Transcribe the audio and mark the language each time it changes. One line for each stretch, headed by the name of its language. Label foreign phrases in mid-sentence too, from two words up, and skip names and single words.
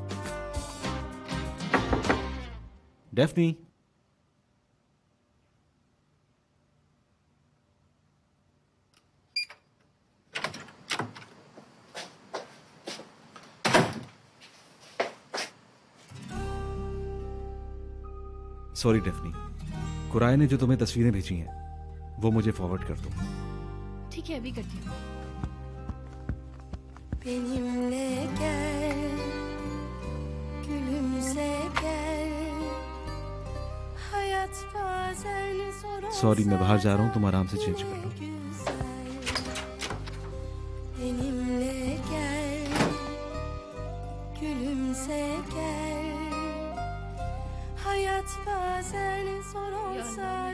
Hindi: डेफनी, सॉरी डेफनी, कुराए ने जो तुम्हें तस्वीरें भेजी हैं वो मुझे फॉरवर्ड कर दो। ठीक है, अभी करती हूँ।
Turkish: Benimle gel, gülümse gel. Hayat bazen zor olsa
Hindi: सॉरी, मैं बाहर जा रहा हूं, तुम आराम से चेंज कर लो।
Turkish: benimle gel, gülümse gel. Hayat bazen zor olsa